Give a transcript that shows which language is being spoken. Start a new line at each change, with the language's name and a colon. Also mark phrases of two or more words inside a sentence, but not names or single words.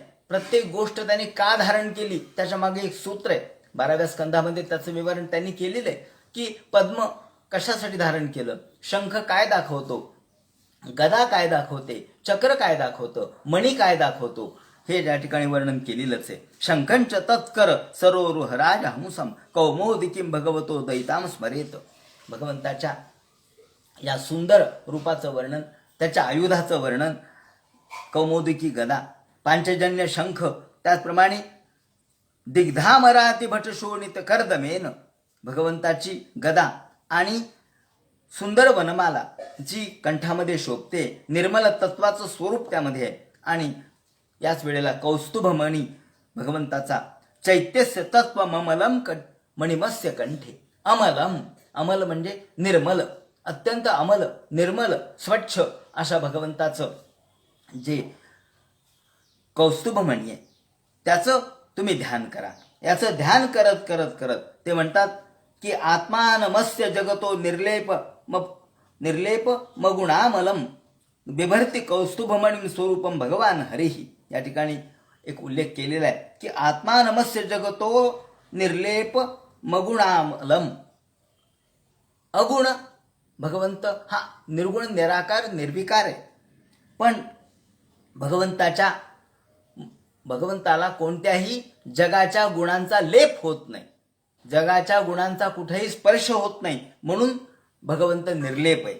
Marathi: प्रत्येक गोष्ट त्याने का धारण केली त्याच्या मागे एक सूत्र आहे. 12व्या स्कंधामध्ये त्याचं विवरण त्यांनी केलेलं आहे की पद्म कशासाठी धारण केलं, शंख काय दाखवतो, गदा काय दाखवते, चक्र काय दाखवतं, मणी काय दाखवतो, हे या ठिकाणी वर्णन केलेलंच आहे.
Sanskrit: शंखंच तत्कर सरोरुह राजहंसम कौमोदिकीम भगवतो दैताम स्मरेत,
Marathi: भगवंताच्या या सुंदर रूपाचं वर्णन, त्याच्या आयुधाचं वर्णन, कौमोदिकी गदा, पांचजन्य शंख, त्याचप्रमाणे
Sanskrit: दिग्धामराती भटशोणित कर्दमेन,
Marathi: भगवंताची गदा आणि सुंदर वनमाला जी कंठामध्ये शोभते, निर्मल तत्वाचं स्वरूप त्यामध्ये आहे. आणि याच वेळेला कौस्तुभमणी भगवंताचा,
Sanskrit: चैत्यस्य तत्व ममलम मणिमस्य कंठे,
Marathi: अमलम, अमल म्हणजे निर्मल, अत्यंत अमल, निर्मल, स्वच्छ अशा भगवंताचं जे कौस्तुभमणी आहे त्याचं तुम्ही ध्यान करा. याचं ध्यान करत करत करत ते म्हणतात की
Sanskrit: आत्मानमस्य जगतो निर्लेप मगुणामलम बिभर्ती कौस्तुभमणी स्वरूपम भगवान हरिही.
Marathi: या ठिकाणी एक उल्लेख केलेला आहे की
Sanskrit: आत्मा नमस्य जगतो निर्लेप मगुणामलम.
Marathi: अगुण भगवंत हा निर्गुण निराकार निर्विकार आहे, पण भगवंताला कोणत्याही जगाच्या गुणांचा लेप होत नाही, जगाच्या गुणांचा कुठेही स्पर्श होत नाही, म्हणून भगवंत निर्लेप आहे.